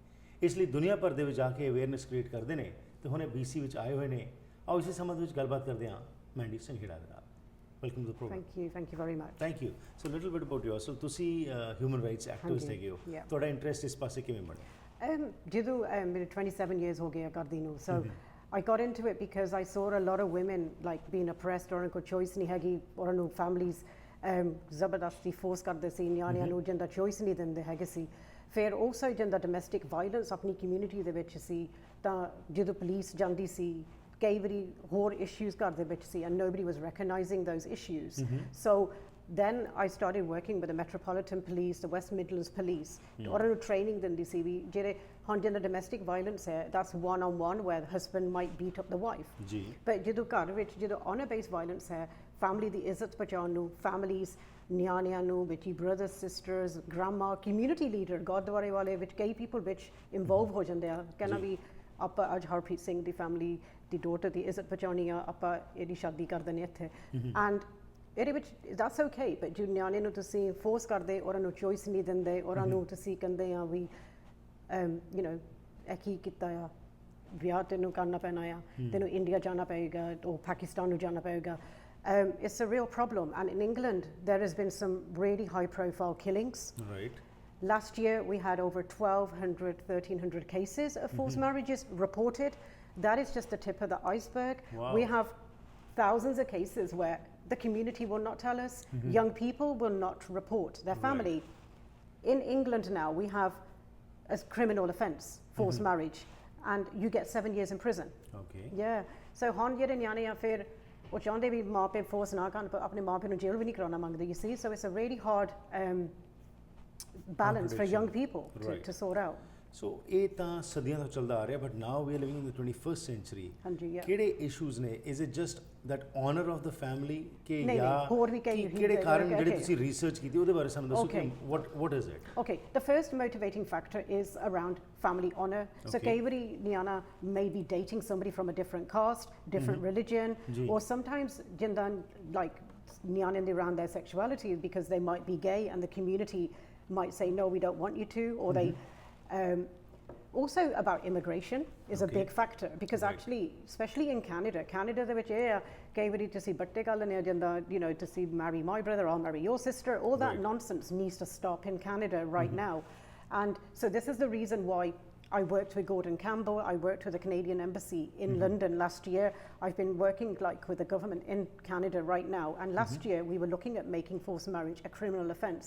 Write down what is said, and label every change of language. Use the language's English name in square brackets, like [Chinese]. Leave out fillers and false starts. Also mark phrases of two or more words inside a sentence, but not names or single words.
[Punjabi] ਇਸ ਲਈ ਦੁਨੀਆ ਭਰ ਦੇ ਵਿੱਚ ਜਾ ਕੇ ਅਵੇਅਰਨੈਸ ਕ੍ਰੀਏਟ ਕਰਦੇ ਨੇ ਤੇ ਹੁਣੇ BC ਵਿੱਚ ਆਏ ਹੋਏ ਨੇ। ਆਓ ਇਸੇ ਸੰਬੰਧ ਵਿੱਚ ਗੱਲਬਾਤ ਕਰਦੇ ਹਾਂ ਮੈਂਡੀ ਸੰਘੇਰਾ ਦੇ ਨਾਲ। [English] welcome to the program. thank you very much. thank you. so little bit about yourself, ਤੁਸੀਂ human rights activist [Punjabi] ਹੈਗੇ ਹੋ, ਤੁਹਾਡਾ ਇੰਟਰਸਟ ਇਸ ਪਾਸੇ ਕਿਵੇਂ ਬਣਿਆ? ਜਦੋਂ ਮੇਰੇ 27 years ਹੋ ਗਏ ਆ ਕਰਦੀ ਨੂੰ, [English] so I got into it because I saw a lot of women like being oppressed, [Punjabi] ਉਹਨਾਂ ਕੋਲ choice ਨਹੀਂ ਹੈਗੀ, ਉਹਨਾਂ ਨੂੰ families ਜ਼ਬਰਦਸਤੀ ਫੋਰਸ ਕਰਦੇ ਸੀ, ਨਿਆਣਿਆਂ ਨੂੰ ਜਿੰਦਾ choice ਨਹੀਂ ਦਿੰਦੇ ਹੈਗੇ ਸੀ। ਫਿਰ also ਜਿੰਦਾ [English] domestic violence [Punjabi] ਆਪਣੀ community ਦੇ ਵਿੱਚ ਸੀ, ਤਾਂ ਜਦੋਂ ਪੁਲਿਸ ਜਾਂਦੀ ਸੀ ਕਈ ਵਾਰੀ ਹੋਰ issues ਘਰ ਦੇ ਵਿੱਚ ਸੀ [English] and nobody was recognizing those issues. So then I started working with the Metropolitan Police, the West Midlands Police, [Punjabi] ਉਹਨਾਂ ਨੂੰ training ਦਿੰਦੀ ਸੀ ਵੀ ਜਿਹੜੇ ਹੁਣ ਜਿੰਦਾ [English] domestic violence [Punjabi] ਹੈ, [English] that's one-on-one where the husband might beat up the wife. [Punjabi] ਜੀ। But ਜਦੋਂ ਘਰ ਵਿੱਚ ਜਦੋਂ [English] honor-based violence [Punjabi] ਹੈ, family ਦੀ ਇੱਜ਼ਤ ਬਚਾਉਣ ਨੂੰ, families ਨਿਆਣਿਆਂ ਨੂੰ ਵਿੱਚ [English] brothers, sisters, grandma, community leader, [Punjabi] ਗੁਰਦੁਆਰੇ ਵਾਲੇ ਵਿੱਚ ਕਈ people ਵਿੱਚ involve ਹੋ ਜਾਂਦੇ ਆ, ਕਹਿੰਦਾ ਵੀ ਆਪਾਂ ਅੱਜ ਹਰਪ੍ਰੀਤ ਸਿੰਘ ਦੀ family ਦੀ daughter ਦੀ ਇੱਜ਼ਤ ਬਚਾਉਣੀ ਆ, ਆਪਾਂ ਇਹਦੀ ਸ਼ਾਦੀ ਕਰ ਦਿੰਦੇ ਇੱਥੇ। And ਇਹਦੇ ਵਿੱਚ [English] that's okay, [Punjabi] but ਜੋ ਨਿਆਣੇ ਨੂੰ ਤੁਸੀਂ ਫੋਰਸ ਕਰਦੇ, ਉਹਨਾਂ ਨੂੰ choice ਨਹੀਂ ਦਿੰਦੇ, ਉਹਨਾਂ ਨੂੰ ਤੁਸੀਂ ਕਹਿੰਦੇ ਆ ਵੀ [English] you know [Punjabi] ਇਹ ਕੀ ਕੀਤਾ ਆ, ਵਿਆਹ ਤੈਨੂੰ ਕਰਨਾ ਪੈਣਾ ਆ, ਤੈਨੂੰ ਇੰਡੀਆ ਜਾਣਾ ਪਏਗਾ, ਉਹ ਪਾਕਿਸਤਾਨ ਨੂੰ ਜਾਣਾ ਪਏਗਾ। [English] It's a real problem, and in England there has been some really high profile killings. Right. Last year we had over 1,300 cases of forced marriages reported. That is just the tip of the iceberg. Wow. We have thousands of cases where the community will not tell us, young people will not report their family. Right. In England now we have a criminal offence, forced marriage, and you get 7 years in prison. Okay. Yeah. So [Punjabi] ਹੁਣ ਜਿਹੜੇ ਨਿਆਣੇ ਆ ਫਿਰ ਉਹ ਚਾਹੁੰਦੇ ਵੀ ਮਾਂ ਪਿਓ ਫੋਰਸ ਨਾ ਕਰਨ, ਪਰ ਆਪਣੇ ਮਾਂ ਪਿਓ ਨੂੰ ਜੇਲ੍ਹ ਵੀ ਨਹੀਂ ਕਰਾਉਣਾ ਮੰਗਦੇ, [English] you see. So it's a really hard balance for young people to sort out. [Punjabi] ਸੋ ਇਹ ਤਾਂ ਸਦੀਆਂ ਤੋਂ ਚੱਲਦਾ ਆ ਰਿਹਾ, [English] but now we are living in the 21st century. [Punjabi] ਕਿਹੜੇ ਇਸ਼ੂਜ਼ ਨੇ? [English] is it just that honour of the family [Punjabi] ਕਿ ਜਾਂ ਹੋਰ ਵੀ ਕਈ ਕਿਹੜੇ ਕਾਰਨ ਜਿਹੜੇ ਤੁਸੀਂ ਰਿਸਰਚ ਕੀਤੀ ਉਹਦੇ ਬਾਰੇ ਸਾਨੂੰ ਦੱਸੋ ਕਿ [English] what is it? Okay, the first motivating factor is around family honor. So [Punjabi] ਕਈ ਵਾਰੀ ਨਿਆਣਾ [English] may be dating somebody from a different caste, different religion, or sometimes [Punjabi] ਜਿੰਦਾ like ਨਿਆਣੇ ਦੇ [English] around their sexuality because they might be gay and the community might say no, we don't want you to, or they also about immigration is a big factor because actually especially in Canada [Punjabi] ਦੇ ਵਿੱਚ ਇਹ ਆ ਕਈ ਵਾਰੀ ਤੁਸੀਂ ਬੱਟੇ ਕਰ ਲੈਣੇ ਜਾਂਦਾ, [English] you know, to marry my brother, I'll marry your sister, all that nonsense needs to stop in Canada right now. And so this is the reason why I worked with Gordon Campbell, I worked with the Canadian Embassy in London last year. I've been working like with the government in Canada right now, and last year we were looking at making forced marriage a criminal offence.